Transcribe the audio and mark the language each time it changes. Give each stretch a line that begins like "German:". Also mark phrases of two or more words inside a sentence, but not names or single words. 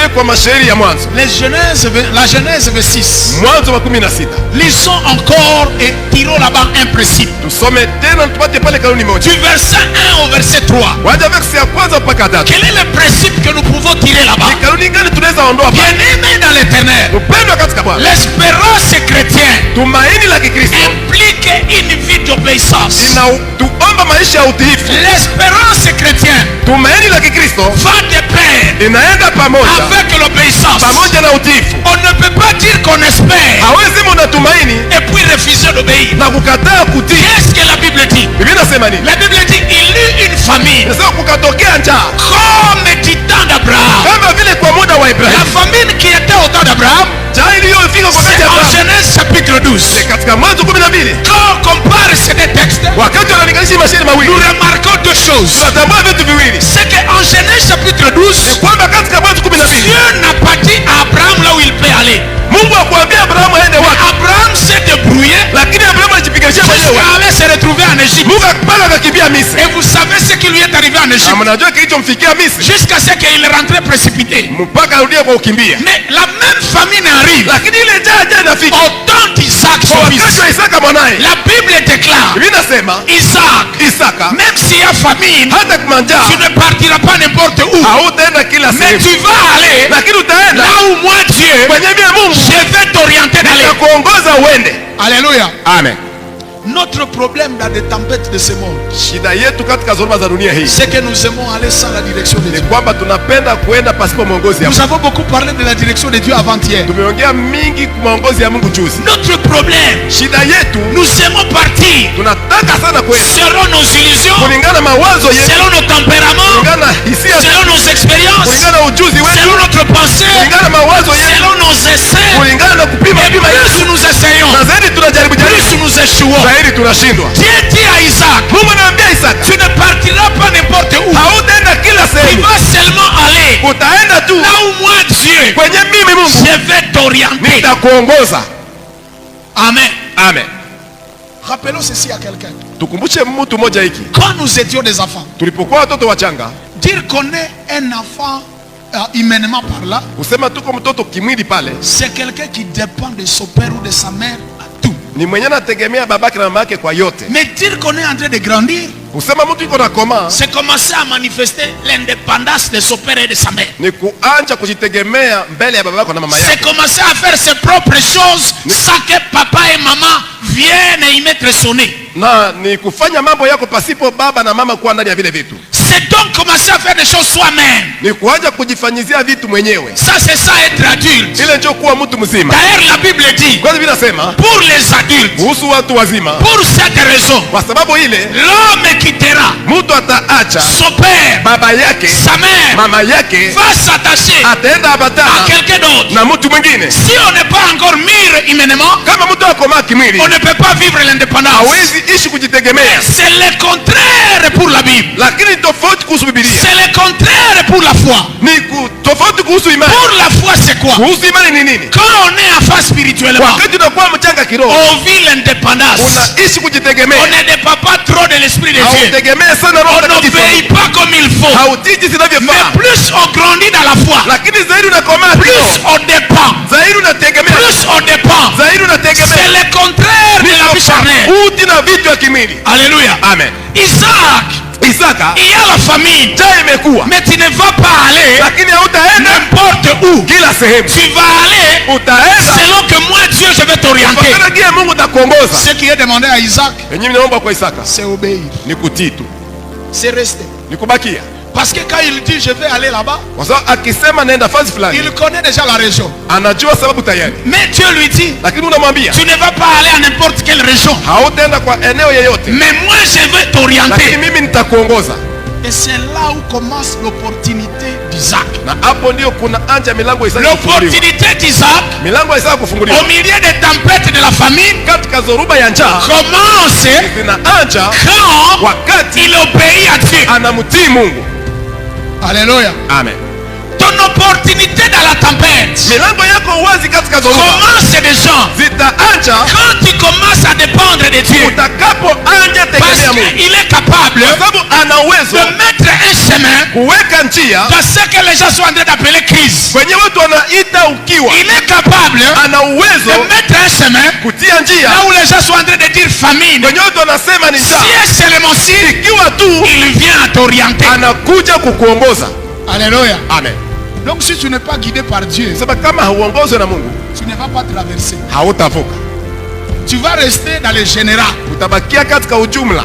French: La Genèse 6. Lisons encore et tirons là-bas un principe. Du verset 1 au verset 3. Quel est le principe que nous pouvons tirer là-bas? Bien-aimés dans l'éternel.
Swahili: Upendo katika Bwana.
French: L'espérance chrétienne
Swahili: Tumaini la Kikristo
French: implique une vie d'obéissance.
Swahili: tuomba maisha ya utiifu.
French: L'espérance chrétienne
Swahili: Tumaini la Kikristo
French: va de pair
Swahili: inaenda pamoja
French: avec l'obéissance.
Swahili: pamoja na utiifu.
French: On ne peut pas dire qu'on espère
Swahili: Hawezi muna tumaini
French: et puis refuser d'obéir.
Swahili: na kukataa kutii.
French: Qu'est-ce que la Bible dit?
Swahili: Biblia inasema nini?
French: La Bible dit il eut une famine
Swahili: Inasema kukatokea njaa
French: comme du temps d'Abraham.
Swahili: kama vile kwa muda wa
French: La
Swahili: Ibrahimu.
French: famine qui était au temps d'Abraham,
Swahili: Njaa iliyofika kwa wakati
French: c'est
Swahili: wa
French: en
Swahili: Abrahamu.
French: Genèse chapitre 12.
Swahili: Katika Mwanzo 12
French: Quand on compare ces deux textes,
Swahili: wakati wanalinganisha mashine mawili
French: nous remarquons deux choses.
Swahili: tunatambua vitu viwili.
French: C'est qu'en Genèse chapitre 12,
Swahili: Kwamba katika Mwanzo 12
French: Dieu n'a pas dit à Abraham là où il peut aller.
Swahili: Mungu akwambia Abrahamu aende wapi,
French: Abraham s'est débrouillé
Swahili: lakini Abrahamu alijipiganisha mwenyewe.
French: jusqu'à aller se retrouver en Égypte.
Swahili: Mungu akapanda akakimbia Misri.
French: Et vous savez ce qui lui est arrivé en
Swahili: Na
French: Égypte?
Swahili: mnajua kilichomfikia Misri
French: Jusqu'à ce qu'il rentrait précipité.
Swahili: mpaka arudie kwa kukimbia.
French: Mais la même famine arrive
Swahili: Lakini ile njaa inafika
French: au temps d'Isaac,
Swahili: kwa
French: son
Swahili: wakati
French: fils.
Swahili: wa Isaka mwanaye.
French: La Bible déclare,
Swahili: Biblia inasema
French: Isaac,
Swahili: Isaka
French: même s'il y a famine,
Swahili: hata kuna njaa
French: tu ne partiras pas n'importe où.
Swahili: hautaenda kila
French: Mais
Swahili: sehemu,
French: tu vas aller
Swahili: lakini utaenda
French: là où moi Dieu,
Swahili: kwenye mie Mungu
French: je vais t'orienter d'aller.
Swahili: nitakuongoza uende.
French: Alléluia.
Swahili: Amen.
French: Notre problème dans des tempêtes de ce monde,
Swahili: Shida yetu katika dhoruba za dunia hii
French: c'est que nous aimons aller sans la direction de
Swahili: ni
French: Dieu.
Swahili: kwamba tunapenda kuenda pasipo mwongozi ya
French: Nous
Swahili: Mungu.
French: avons beaucoup parlé de la direction de Dieu avant-hier.
Swahili: Tumeongea mingi kwa mwongozi ya Mungu juzi.
French: Notre problème,
Swahili: Shida yetu
French: nous aimons partir
Swahili: tunataka sana kwenda
French: selon nos illusions,
Swahili: kulingana na mawazo yetu,
French: selon nos tempéraments,
Swahili: kulingana na hisia zetu,
French: selon nos expériences,
Swahili: kulingana na ujuzi wetu,
French: selon notre pensée,
Swahili: kulingana na mawazo yetu,
French: selon nos essais.
Swahili: kulingana na kupima
French: Et
Swahili: pima yetu.
French: plus nous essayons,
Swahili: Na zaidi tunajaribu
French: plus
Swahili: jaribu,
French: nous échouons.
Swahili: zaidi tunashindwa.
French: Dieu dit à Isaac,
Swahili: Mungu anaambia Isaka,
French: tu ne partiras pas n'importe où.
Swahili: hautaenda kila
French: Tu
Swahili: sehemu,
French: vas seulement aller
Swahili: utaenda tu
French: là où moi Dieu,
Swahili: kwenye mimi Mungu
French: je vais t'orienter.
Swahili: nitakuongoza.
French: Amen.
Swahili: Amen.
French: Rappelons ceci à quelqu'un.
Swahili: Tukumbushe mtu mmoja hiki,
French: Quand nous étions des enfants,
Swahili: tulipokuwa watoto wachanga,
French: dire qu'on est un enfant humainement par là,
Swahili: kusema tuko mtoto kimwili pale
French: c'est quelqu'un qui dépend de son père ou de sa mère à tout.
Swahili: ni mwenye anategemea babake na mama yake kwa yote.
French: Mais dire qu'on est en train de grandir,
Swahili: Kusema mtu iko na koma
French: c'est commencer à manifester l'indépendance de son père et de sa mère.
Swahili: ni kuanja kujitegemea mbele ya babako na mama
French: C'est
Swahili: yako,
French: commencer à faire ses propres choses sans que papa et maman viennent y mettre son nez.
Swahili: na ni kufanya mambo yako pasipo baba na mama kuwa ndani ya vile vitu.
French: C'est donc commencer à faire des choses soi-même.
Swahili: Ni kuanja kujifanyizia vitu mwenyewe.
French: Ça, c'est ça être adulte.
Swahili: Ile ndio kuwa mtu mzima.
French: D'ailleurs, la Bible dit,
Swahili: Kwanza Biblia inasema
French: pour les adultes,
Swahili: kuhusu watu wazima,
French: pour cette raison,
Swahili: kwa sababu ile
French: l'homme quittera
Swahili: mtu ataacha
French: son père,
Swahili: baba yake,
French: sa mère,
Swahili: mama yake,
French: va s'attacher
Swahili: ataenda
French: à
Swahili: abatana
French: quelqu'un d'autre.
Swahili: na mtu mwingine.
French: Si on n'est pas encore mûr humainement,
Swahili: Kama mtu akomaa kimwili,
French: on ne peut pas vivre l'indépendance.
Swahili: hawezi ishi kujitegemea.
French: C'est le contraire pour la Bible.
Swahili: Lakini tofauti kuhusu Biblia
French: C'est le contraire pour la foi.
Swahili: ni tofauti kuhusu imani.
French: Pour la foi, c'est quoi?
Swahili: Kuhusu imani ni nini?
French: Quand on est enfant spirituellement,
Swahili: Wakati unakuwa mchanga kiroho,
French: on vit l'indépendance.
Swahili: unaishi kujitegemea,
French: On ne dépend pas trop de l'Esprit de Dieu.
Swahili: hautegemee sana Roho
French: On
Swahili: Mtakatifu,
French: n'obéit pas comme il faut.
Swahili: hautii jinsi
French: Mais
Swahili: inavyofaa.
French: plus on grandit dans la foi,
Swahili: Lakini zaidi unakomaa
French: plus
Swahili: kiroho,
French: on dépend.
Swahili: zaidi unategemea,
French: Plus on dépend.
Swahili: zaidi
French: C'est
Swahili: unategemea.
French: le contraire de la vie charnelle.
Swahili: Tofauti na vitu ya kimwili.
French: Alléluia.
Swahili: Amen.
French: Isaac,
Swahili: Isaka,
French: il y a la famine.
Swahili: njaa imekuwa,
French: Mais tu ne vas pas aller
Swahili: lakini hautaenda
French: n'importe où.
Swahili: kila sehemu.
French: Tu vas aller
Swahili: Utaenda
French: selon que moi Dieu je vais t'orienter.
Swahili: kwa kile Mungu atakuongoza.
French: Ce qui est demandé à Isaac,
Swahili: Yenyewe ninaomba kwa Isaka
French: c'est obéir.
Swahili: ni kutii tu,
French: C'est rester.
Swahili: ni kubakia.
French: Parce que quand il dit je vais aller là-bas,
Swahili: Kwa sababu akisema naenda fasi fulani,
French: il connaît déjà la région.
Swahili: anajua sababu tayari.
French: Mais Dieu lui dit,
Swahili: Lakini unamwambia
French: tu ne vas pas aller à n'importe quelle région.
Swahili: hautaenda kwa eneo yeyote,
French: Mais moi je vais
Swahili: lakini
French: t'orienter.
Swahili: mimi nitakuongoza.
French: Et c'est là où commence l'opportunité d'Isaac.
Swahili: Na hapo ndio kuna anja milango ya Isaka kufunguliwa.
French: L'opportunité d'Isaac,
Swahili: Milango ya Isaka kufunguliwa
French: au milieu des tempêtes de la famine,
Swahili: katika dhoruba ya njaa
French: commence
Swahili: zinaanja
French: quand
Swahili: wakati
French: il obéit à Dieu.
Swahili: anamtii Mungu.
French: Alléluia.
Swahili: Amen.
French: Ton opportunité dans la tempête
Swahili: Milango yako wazi katika dhoruba
French: commence déjà
Swahili: zitaanja
French: quand tu commences à dépendre de Dieu.
Swahili: utakapoanja
French: Parce
Swahili: tegemea Mungu,
French: qu'il est capable
Swahili: kwa sababu ana uwezo
French: de mettre un chemin
Swahili: kuweka njia
French: dans ce que les gens sont en train d'appeler crise.
Swahili: kwenye watu wanaita ukiwa.
French: Il est capable
Swahili: Ana
French: de
Swahili: uwezo
French: mettre un chemin
Swahili: kutia njia
French: là où les gens sont en train de dire famine.
Swahili: kwenye watu wanasema ni
French: Si
Swahili: njaa,
French: et seulement si
Swahili: ikiwa tu
French: il vient à t'orienter.
Swahili: anakuja kukuongoza.
French: Alléluia.
Swahili: Amen.
French: Donc si tu n'es pas guidé par Dieu,
Swahili: Sema kama hauongozwe na Mungu,
French: tu ne vas pas traverser.
Swahili: hautavuka.
French: Tu vas rester dans le général.
Swahili: Utabakia katika ujumla,